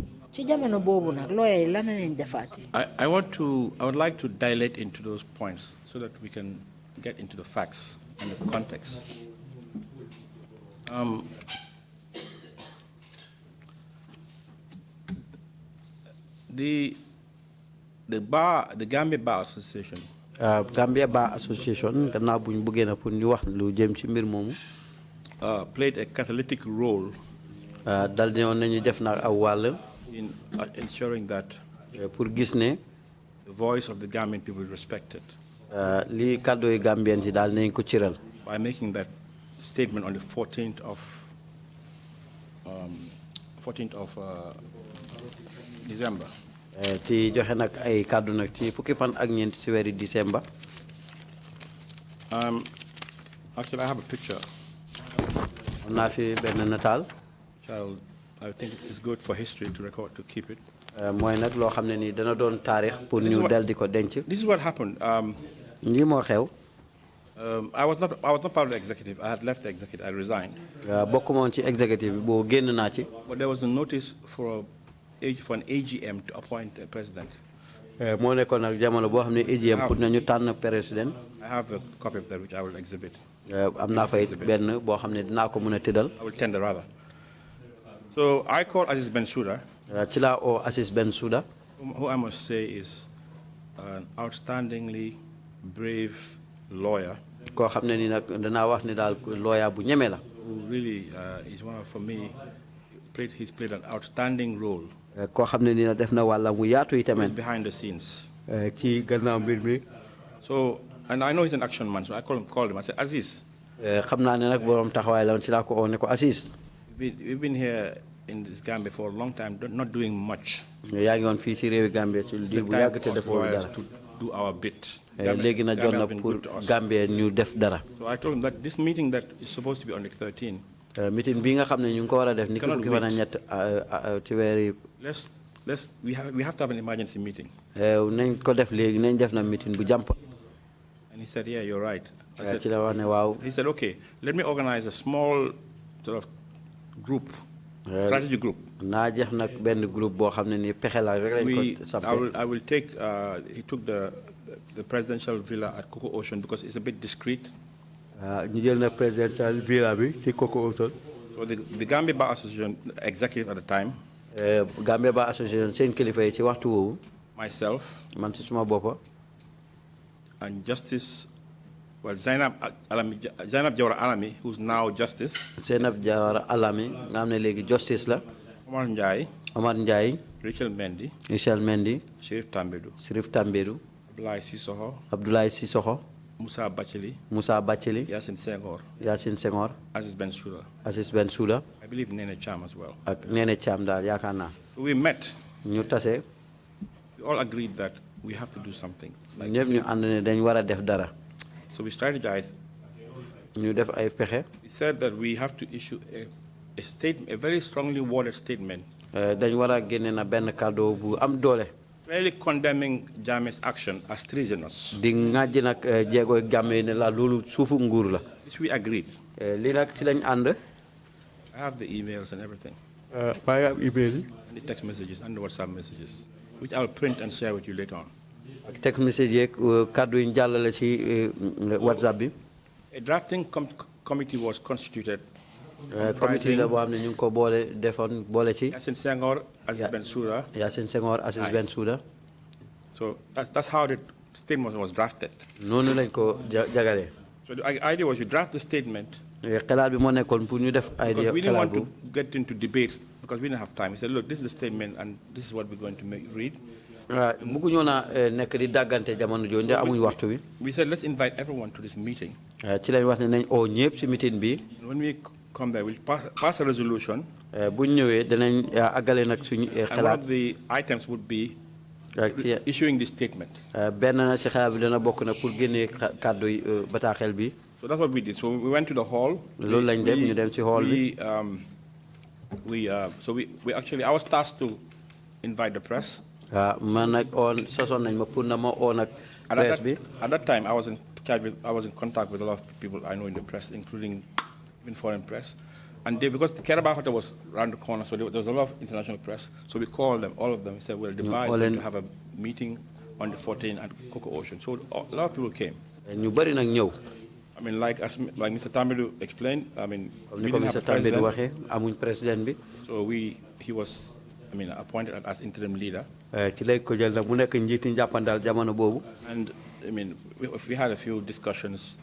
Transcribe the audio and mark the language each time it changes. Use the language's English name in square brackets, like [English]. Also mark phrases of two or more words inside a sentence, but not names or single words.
[English] I would like to dilate into those points so that we can get into the facts and the context. The Gambia Bar Association. [Wolof] Gambia Bar Association gannaaw buñ bëggee na pour ñu wax lu jëm ci mbir moomu. [English] Played a catalytic role. [Wolof] dal di nañu def na aw wàll. [English] In ensuring that. [Wolof] pour gis ne. [English] The voice of the Gambian people is respected. [Wolof] li kàddu yi Gambien ci daal nañ ko ciral. [English] By making that statement on the 14th of December. [Wolof] ti joxe nag ay kàddu nag ci fukki fan ak ñeent ci weeri December. [English] Actually, I have a picture. [Wolof] am naa fi benn nataal. [English] I think it's good for history to record, to keep it. [Wolof] mooy nag loo xam ne ni dana doon taarix pour ñu del di ko denc. [English] This is what happened. [Wolof] lii moo xew. [English] I was not part of the executive. I had left the executive. I resigned. [Wolof] bokkuma woon ci executive bi boo génn naa ci. [English] But there was a notice for an AGM to appoint a president. [Wolof] moo nekkoon nag jamono boo xam ne AGM pour nañu tànn président. [English] I have a copy of that which I will exhibit. [Wolof] am naa fay benn boo xam ne dinaa ko mën a tëddal. [English] I will tender rather. So I called Aziz Bensouda. [Wolof] ci laa oo Aziz Bensouda. [English] Who I must say is an outstandingly brave lawyer. [Wolof] koo xam ne ni nag danaa wax ni daal lawyer bu ñeme la. [English] Who really is one of, for me, he's played an outstanding role. [Wolof] Koo xam ne ni nag def na wàlla mu yaatu yi tamit. [English] Behind the scenes. [Wolof] Ci gannaaw mbir mi. [English] So, and I know he's an action man, so I called him. I said, Aziz. [Wolof] Xam naa ne nag borom taxawaay la woon ci laa ko oo ne ko Aziz. [English] We've been here in this Gambia for a long time, not doing much. [Wolof] yaa ngi woon fii ci réewi Gambia ci diir bu yàgg te defoo dara. [English] To do our bit. [Wolof] Léegi na jot na pour Gambia ñu def dara. [English] So I told him that this meeting that is supposed to be on the 13th. [Wolof] Meeting bi nga xam ne ñu ngi ko war a def ni ko fukki fan ak ñett ci weer yi. [English] We have to have an emergency meeting. [Wolof] Nañ ko def léegi nañ def na meeting bu jàmp. [English] And he said, yeah, you're right. [Wolof] Ci la wax ne waaw. [English] He said, okay, let me organize a small sort of group, strategy group. [Wolof] Naa jeex nag benn groupe boo xam ne ni pexe la rek lañ ko sampé. [English] I will take, he took the presidential villa at Coco Ocean because it's a bit discreet. [Wolof] Ñu jël na [English] presidential villa [Wolof] bi ci Coco Ocean. [English] So the Gambia Bar Association executive at the time. [Wolof] Gambia Bar Association seen kilifa yi ci waxtu woowu. [English] Myself. [Wolof] Man ci suma boppa. [English] And Justice, well, Zainab Jawara Alami, who's now Justice. [Wolof] Zainab Jawara Alami, nga xam ne léegi Justice la. [English] Omar Ndiaye. Rachel Mendy. Sheriff Tambedou. Abdoulaye Sissoko. Musa Bacheli. Yasin Senghor. Aziz Bensouda. I believe Nene Cham as well. [Wolof] Nene Cham daal yaakaar naa. [English] So we met. [Wolof] Ñu tase. [English] We all agreed that we have to do something. [Wolof] ñëpp ñu ànd ne dañ war a def dara. [English] So we strategized. [Wolof] ñu def ay pexe. [English] We said that we have to issue a statement, a very strongly worded statement. [Wolof] dañ war a génne na benn kàddu bu am doole. [English] Really condemning Jammeh's action as treasonous. [Wolof] Di ŋàjji nag jéego Jammeh ne la loolu suufu nguur la. [English] Which we agreed. [Wolof] Lii nag ci lañ ànd. [English] I have the emails and everything. [Wolof] maa ngi am email yi. [English] And the text messages and the WhatsApp messages, which I'll print and share with you later on. Text message [Wolof] yeeg kàddu yi ñu jàllale ci WhatsApp bi. [English] A drafting committee was constituted. [Wolof] Committee la boo xam ne ñu ngi ko boole ci. [English] Yasin Senghor, Aziz Bensouda. So that's how the statement was drafted. [Wolof] Noonu lañ ko jagalee. [English] So the idea was you draft the statement. [Wolof] Xalaat bi moo nekkoon pour ñu def idea. [English] We didn't want to get into debates because we didn't have time. He said, look, this is the statement and this is what we're going to read. [Wolof] Bëgguñoo na nekk di dàggante jamono jooju ndax amuñ waxtu wi. [English] We said, let's invite everyone to this meeting. [Wolof] Ci lañ wax ne nañ oo ñëpp ci meeting bi. [English] When we come there, we'll pass a resolution. [Wolof] Buñ ñëwee danañ àggale nag suñu xalaat. [English] And one of the items would be issuing this statement. [Wolof] Benn na ci xalaat bi dana bokk na pour génnee kàddu bataaxel bi. [English] So that's what we did. So we went to the hall. [Wolof] Loolu lañ def ñu dem ci hall bi. [English] So we actually, I was tasked to invite the press. Man nag sasoon nañ ma pour na ma oo nag press bi. At that time, I was in contact with a lot of people I know in the press, including even foreign press. And because the Kerr Hotel was around the corner, so there was a lot of international press. So we called them, all of them. We said, we'll devise to have a meeting on the 14th at Coco Ocean. So a lot of people came. [Wolof] ñu bari nag ñëw. [English] I mean, like Mr. Tambedou explained, I mean, we didn't have a president. So he was, I mean, appointed as interim leader. And I mean, we had a few discussions.